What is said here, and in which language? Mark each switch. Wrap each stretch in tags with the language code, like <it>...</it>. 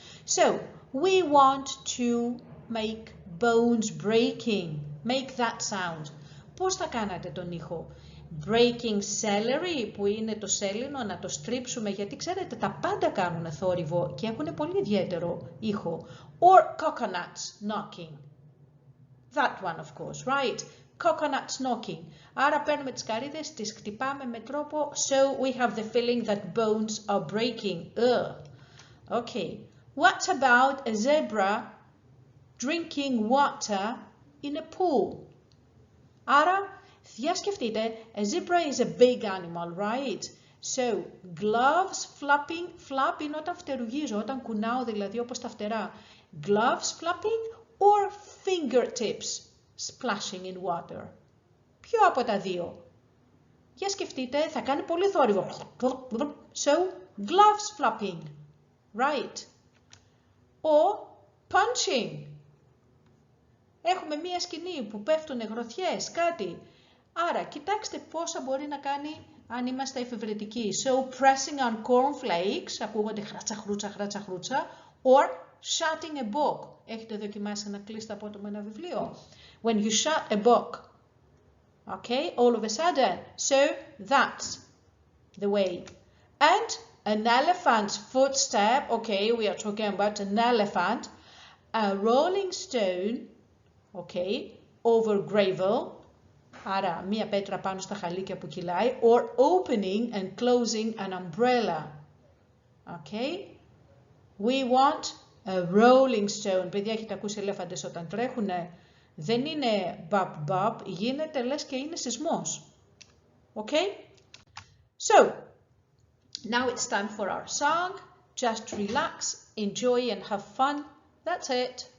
<en>So, we want to make bones breaking. Make that sound.</en> <el>Πώς θα κάνατε τον ήχο?</el> <en>Breaking celery,</en> <el>που είναι το σέλινο, να το στρίψουμε, γιατί ξέρετε τα πάντα κάνουν θόρυβο και έχουν πολύ ιδιαίτερο ήχο.</el> <en>Or coconuts knocking. That one of course, right? Coconuts knocking.</en> <el>Άρα παίρνουμε τις καρύδες, τις χτυπάμε με τρόπο,</el> <en>so we have the feeling that bones are breaking. Ugh. Okay. What about a zebra drinking water in a pool?</en> <el>Άρα, για σκεφτείτε,</el> <en>a zebra is a big animal, right? So, gloves flapping, flap</en> <el>είναι όταν φτερουγίζω, όταν κουνάω δηλαδή όπως τα φτερά.</el> <en>Gloves flapping or fingertips splashing in water?</en> <el>Ποιο από τα δύο? Για σκεφτείτε, θα κάνει πολύ θόρυβο.</el> <en>So, gloves flapping, right? Or punching.</en> <el>Έχουμε μία σκηνή που πέφτουν γροθιές, κάτι. Άρα, κοιτάξτε πόσα μπορεί να κάνει αν είμαστε εφευρετικοί.</el> <en>So, pressing on cornflakes,</en> <el>ακούγονται χράτσα, χρούτσα, χράτσα, χρούτσα,</el> <en>or shutting a book.</en> <el>Έχετε δοκιμάσει να κλείσετε από το με ένα βιβλίο?</el> <en>When you shut a book, okay, all of a sudden. So, that's the way. And an elephant's footstep, okay, we are talking about an elephant, a rolling stone, okay, over gravel,</en> <el>άρα μία πέτρα πάνω στα χαλίκια που κυλάει,</el> <en>or opening and closing an umbrella, okay. We want a rolling stone.</en> <el>Παιδιά, έχετε ακούσει ελέφαντες όταν τρέχουνε? Δεν είναι bab-bab, γίνεται λες και είναι σεισμός, okay.</el> <en>So, now it's time for our song. Just relax, enjoy and have fun. That's it.</en>